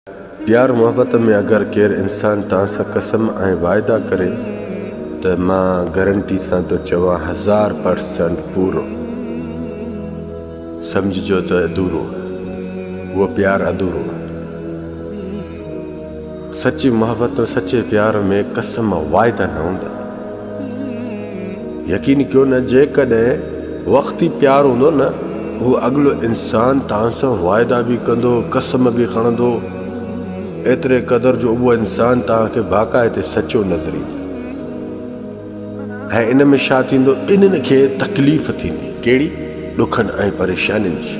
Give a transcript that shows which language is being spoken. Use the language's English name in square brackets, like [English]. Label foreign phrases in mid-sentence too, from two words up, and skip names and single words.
[Sindhi] प्यार मोहब्बत में अगर केर इंसान तव्हां कसम ऐं वायदा करे तो मां गारंटी से तो चवां 1000% पूरो समझो तो अधूरो वो प्यार अधूरो। सच्ची मोहब्बत और सच्चे प्यार में कसम वायदा न होंदा। यकीन क्यों न जेकॾहिं वक्ती प्यार होंदो न वो अगलो इंसान तव्हां वायदा भी कंदो कसम भी खणंदो एतरे कदर जो वो इंसान तव्हांखे बाक़ायदे सच्चो नज़र ईंदो। ऐं इन में छा थींदो, इन्हनि खे तकलीफ़ थींदी कहिड़ी ॾुखनि ऐं परेशानियुनि जी।